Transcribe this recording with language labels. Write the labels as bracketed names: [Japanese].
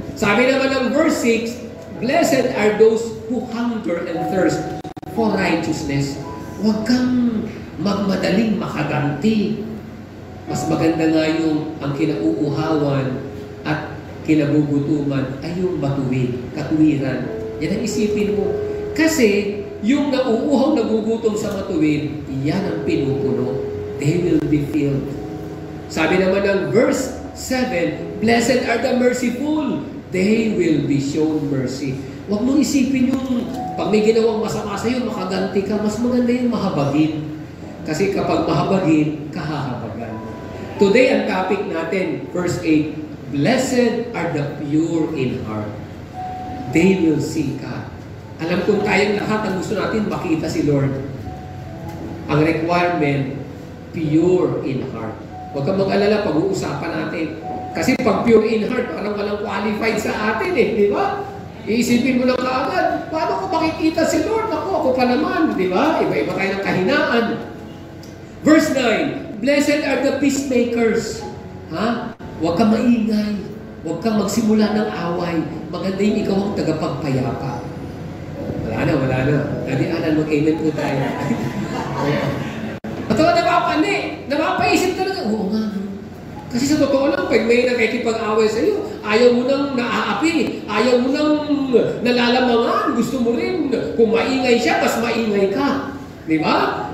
[Filipino] Sabi naman ng [English] verse 6, blessed are those who hunger and thirst for righteousness. [Filipino] Huwag kang magmadaling makaganti. Mas maganda nga yung ang kinauuhawan at kinabugutuman ay yung matuwid, katuwiran. Yan ang isipin mo. Kasi yung nauuhaw, nagugutom sa matuwid, yan ang pinupuno. [English] They will be filled. [Filipino] Sabi naman ng [English] verse 7, blessed are the merciful, they will be shown mercy. [Filipino] Huwag mong isipin yung pag may ginawang masama sa iyo, makaganti ka. Mas maganda yung mahabagin. Kasi kapag mahabagin, kahahabagan. [English] Today, [Filipino] ang topic natin, [English] verse 8, blessed are the pure in heart. They will see God. [Filipino] Alam kong tayong lahat ang gusto natin makita si Lord. Ang requirement, [English] pure in heart. [Filipino] Huwag kang mag-alala, pag-uusapan natin. Kasi pag [English] pure in heart, [Filipino] parang walang qualified sa atin eh, di ba? Iisipin mo lang kaagad, paano ko makikita si Lord? Ako pa naman, di ba? Iba-iba tayo ng kahinaan. [English] Verse 9, blessed are the peacemakers. [Filipino] Ha? Huwag kang maingay. Huwag kang magsimula ng away. Maganda yung ikaw ang tagapagpayapa. Wala na. Daddy Alan, mag-amen po tayo. At napapaisip talaga, oo nga. Kasi sa totoo lang, pag may nakikipag-away sa iyo, ayaw mo nang naaapi, ayaw mo nang nalalamangan, gusto mo rin, kung maingay siya, mas maingay ka. Di ba?